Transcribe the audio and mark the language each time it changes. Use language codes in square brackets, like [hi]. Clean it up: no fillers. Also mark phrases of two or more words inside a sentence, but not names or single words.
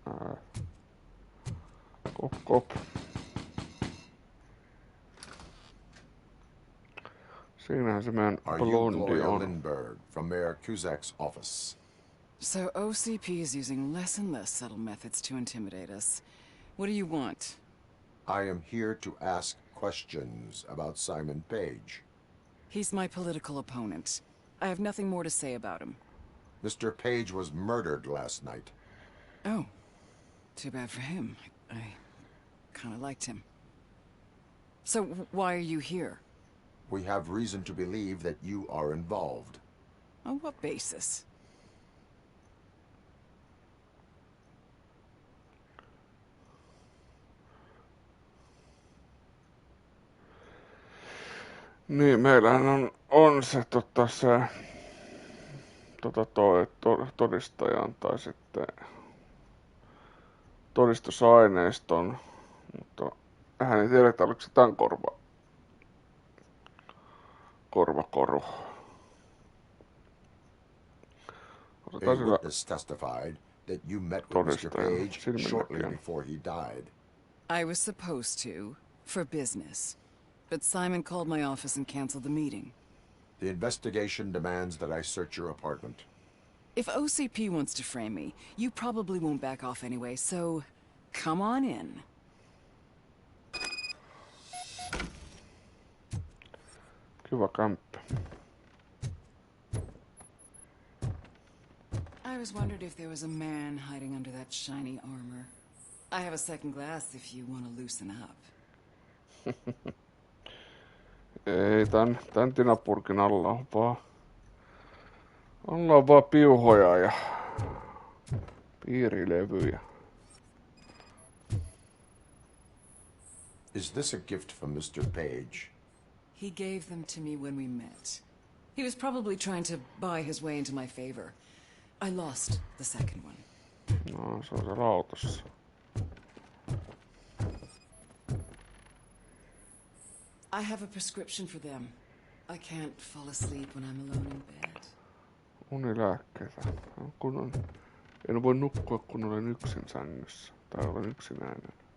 [fi] Kop. Siinähän se meidän blondi on. [en] Lindbergh from Mayor Kuzak's office. So OCP is using less and less subtle methods to intimidate us. What do you want? I am here to ask questions about Simon Page. He's my political opponent. I have nothing more to say about him. Mr. Page was murdered last night. Oh. Too bad for him. I kind of liked him. So why are you here? We have reason to believe that you are involved. On what basis? [fi] Niin, meillähän on se todistajan tai sitten todistusaineiston, mutta hän ei tiedä, oliko se tämän korvakoru. [en] A witness testified that you met with Mr. Page shortly before he died. I was supposed to, for business. But Simon called my office and canceled the meeting. The investigation demands that I search your apartment. If OCP wants to frame me, you probably won't back off anyway, so come on in. [fi] Kiva kämppä. [en] I was wondering if there was a man hiding under that shiny armor. I have a second glass if you want to loosen up. [fi] Ei, tän tinapurkin alla on vaan piuhoja ja piirilevyjä. [en] Is this a gift from Mr. Page? He gave them to me when we met. He was probably trying to buy his way into my favor. I lost the second one. [fi] No, se on se autossa. [en] I have a prescription for them. I can't fall asleep when I'm alone in bed. [fi] Unilääkkeitä. Kunnon En voi nukkua, kun olen yksin sängyssä. Tai olen yksinäinen.